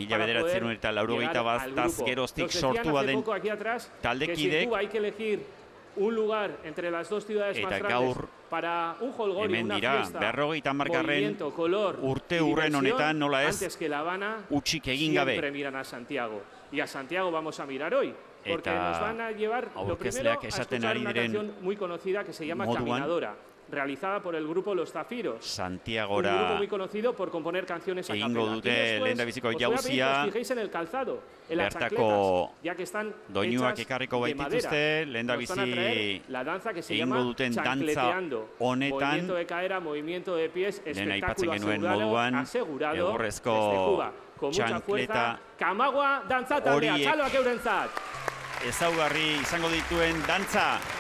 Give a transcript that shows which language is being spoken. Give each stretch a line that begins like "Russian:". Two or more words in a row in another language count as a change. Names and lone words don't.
Basque: 1980 geroztik sortua den taldekidek, eta gaur hemen dira, 50. urte hurren honetan nola ez utxik egin gabe. Eta aurkezleak esaten ari diren moduan,
Spanish: realizada por el grupo Los Zafiros.
Basque: Santiagora
Spanish: un grupo muy conocido por componer canciones a capela.
Basque: Egingo dute lehendabiziko jauzia, bertako doinuak ekarriko baitituzte, lehendabizi egingo duten dantza honetan, lehen aipatzen genuen moduan, egurrezko txankleta horiek ezaugarri izango dituen dantza.